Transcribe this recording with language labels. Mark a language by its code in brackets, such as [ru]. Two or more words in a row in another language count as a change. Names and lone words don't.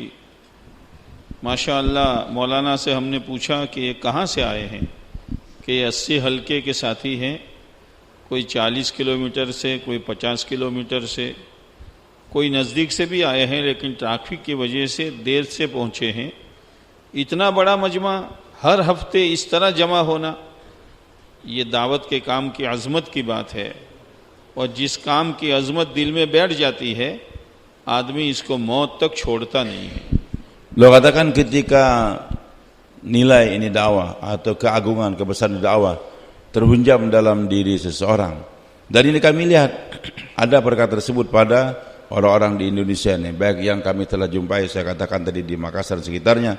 [ur] ماشاءاللہ مولانا سے ہم نے پوچھا کہ یہ کہاں سے آئے ہیں، کہ یہ 80 حلقے کے ساتھی ہیں، کوئی 40 کلومیٹر سے، کوئی 50 کلومیٹر سے، کوئی نزدیک سے بھی آئے ہیں، لیکن ٹریفک کی وجہ سے دیر سے پہنچے ہیں۔ اتنا بڑا مجمع ہر ہفتے اس طرح جمع ہونا، یہ دعوت کے کام کی عظمت کی بات ہے، اور جس کام کی عظمت دل میں بیٹھ جاتی ہے آدمی اس کو موت تک چھوڑتا نہیں ہے۔ [id] Beliau katakan ketika nilai ini dakwah atau keagungan, kebesaran dakwah terhunjam dalam diri seseorang. Dan ini kami lihat ada perkara tersebut pada orang-orang di Indonesia ini, baik yang kami telah jumpai, saya katakan tadi di Makassar sekitarnya.